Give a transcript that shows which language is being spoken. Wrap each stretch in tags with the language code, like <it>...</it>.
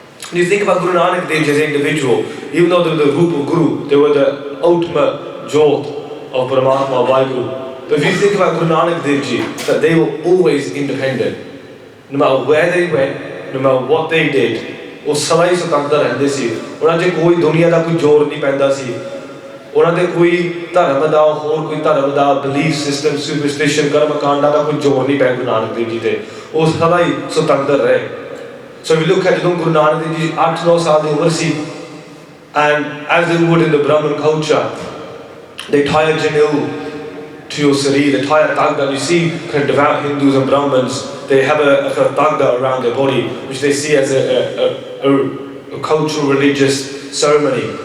<en>When you think about Guru Nanak Dev Ji as an individual, even though they were the Rupa Guru, they were the ultimate jot of Paramatma, Vaheguru. But if you think about Guru Nanak Dev Ji, that they were always independent. No matter where they went, no matter what they did,</en> <pa>ਉਹ ਸਦਾ ਹੀ ਸੁਤੰਤਰ ਰਹਿੰਦੇ ਸੀ। ਉਹਨਾਂ 'ਚ ਕੋਈ ਦੁਨੀਆ ਦਾ ਕੋਈ ਜ਼ੋਰ ਨਹੀਂ ਪੈਂਦਾ ਸੀ। ਉਹਨਾਂ ਦੇ ਕੋਈ ਧਰਮ ਦਾ ਹੋਰ ਕੋਈ ਧਰਮ ਦਾ ਬਲੀਫ ਸਿਸਟਮ ਸੁਪਰਸਟੀਸ਼ਨ ਕਰਮ ਕਾਂਡਾ ਦਾ ਕੋਈ ਜ਼ੋਰ ਨਹੀਂ ਪਿਆ ਗੁਰੂ ਨਾਨਕ ਦੇਵ ਜੀ ਤੇ। ਉਹ ਸਦਾ ਹੀ ਸੁਤੰਤਰ ਰਹੇ।</pa> <en>So if you look at</en> <pa>ਜਦੋਂ ਗੁਰੂ ਨਾਨਕ ਦੇਵ ਜੀ 8-9 ਸਾਲ ਦੀ ਉਮਰ ਸੀ,</pa> <en>and as they would in the Brahmin culture, they tie a janeu to your sari, they tie a tagga. You see kind of devout Hindus and Brahmins, they have a tagga around their body, which they see as a cultural religious ceremony.</en>